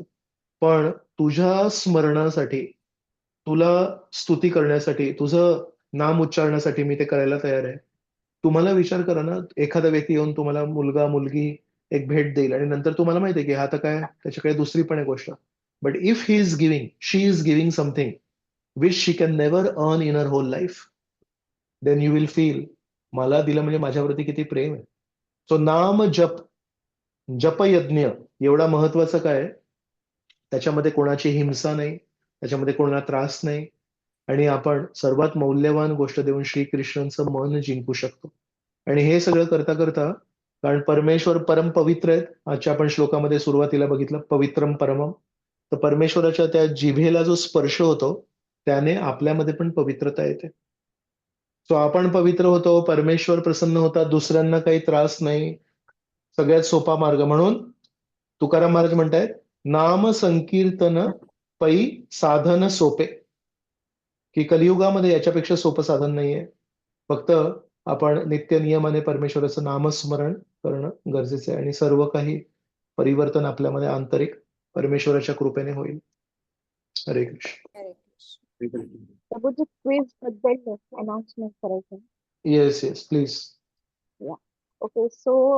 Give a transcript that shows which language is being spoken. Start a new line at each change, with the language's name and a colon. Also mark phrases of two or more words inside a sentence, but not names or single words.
Marathi: पण तुझ्या स्मरणासाठी, तुला स्तुती करण्यासाठी, तुझं नाम उच्चारण्यासाठी मी ते करायला तयार आहे. तुम्हाला विचार करा ना, एखादा व्यक्ती येऊन तुम्हाला मुलगा, मुलगी एक भेट देईल आणि नंतर तुम्हाला माहिती आहे की हा तर काय त्याच्याकडे दुसरी पण आहे गोष्ट.
English: But if he is giving, she is giving something which she can never earn in her whole life, then you will feel
Marathi: मला दिलं म्हणजे माझ्यावरती किती प्रेम आहे. सो नाम जप, जपयज्ञ एवढा महत्वाचा काय आहे? त्याच्यामध्ये कोणाची हिंसा नाही, त्याच्यामध्ये कोणाला त्रास नाही आणि आपण सर्वात मौल्यवान गोष्ट देऊन श्रीकृष्णांचं मन जिंकू शकतो. आणि हे सगळं करता करता, कारण परमेश्वर परम पवित्र आहेत. आजच्या आपण श्लोकामध्ये सुरुवातीला बघितलं पवित्रम परमम. तर परमेश्वराच्या त्या जिभेला जो स्पर्श होतो त्याने आपल्यामध्ये पण पवित्रता येते. सो आपण पवित्र होतो, परमेश्वर प्रसन्न होतात, दुसऱ्यांना काही त्रास नाही. सगळ्यात सोपा मार्ग म्हणून तुकाराम महाराज म्हणतायत, नाम संकीर्तन पै साधन सोपे, की कलियुगामध्ये याच्यापेक्षा सोपं साधन नाहीये. फक्त आपण नित्य नियमाने परमेश्वराचं नामस्मरण करणं गरजेचं आहे आणि सर्व काही परिवर्तन आपल्यामध्ये आंतरिक परमेश्वराच्या कृपेने होईल. हरे कृष्ण. हरे कृष्ण. प्रभूजी क्विज बद्दल अनाउन्समेंट करायचं.
English: Yes yes please. OK so